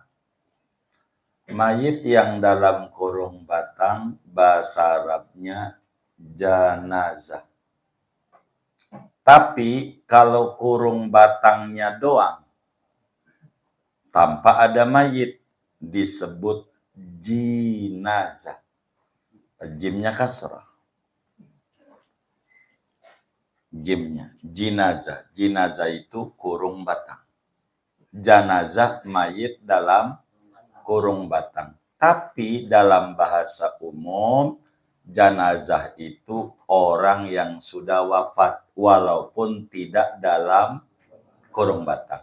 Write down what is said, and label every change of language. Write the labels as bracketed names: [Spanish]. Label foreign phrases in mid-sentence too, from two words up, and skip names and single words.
[Indonesian] Mayit yang dalam kurung batang bahasa Arabnya janazah. Tapi kalau kurung batangnya doang tanpa ada mayit disebut jinazah. Jimnya kasrah. Jimnya jinazah. Jinazah itu kurung batang. Janazah mayit dalam kurung batang. Tapi dalam bahasa umum janazah itu orang yang sudah wafat walaupun tidak dalam kurung batang.